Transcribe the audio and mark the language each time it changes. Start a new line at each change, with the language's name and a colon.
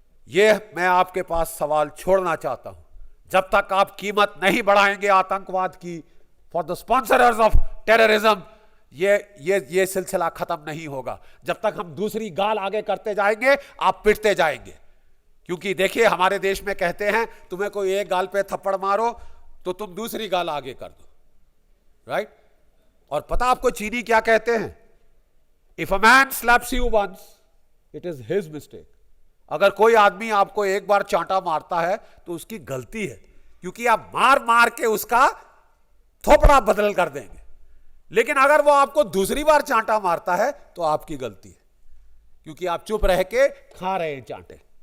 Hindi: यह मैं आपके पास सवाल छोड़ना चाहता हूं। जब तक आप कीमत नहीं बढ़ाएंगे आतंकवाद की,
English: for the sponsorers of terrorism,
Hindi: ये सिलसिला खत्म नहीं होगा। जब तक हम दूसरी गाल आगे करते जाएंगे, आप पिटते जाएंगे। क्योंकि देखिए, हमारे देश में कहते हैं, तुम्हें कोई एक गाल पे थप्पड़ मारो तो तुम दूसरी गाल आगे कर दो, राइट? और पता आपको चीनी क्या कहते हैं?
English: If a man slaps you once, it is his mistake.
Hindi: अगर कोई आदमी आपको एक बार चांटा मारता है तो उसकी गलती है, क्योंकि आप मार मार के उसका थोपड़ा बदल कर देंगे। लेकिन अगर वो आपको दूसरी बार चांटा मारता है तो आपकी गलती है, क्योंकि आप चुप रह के खा रहे हैं चांटे।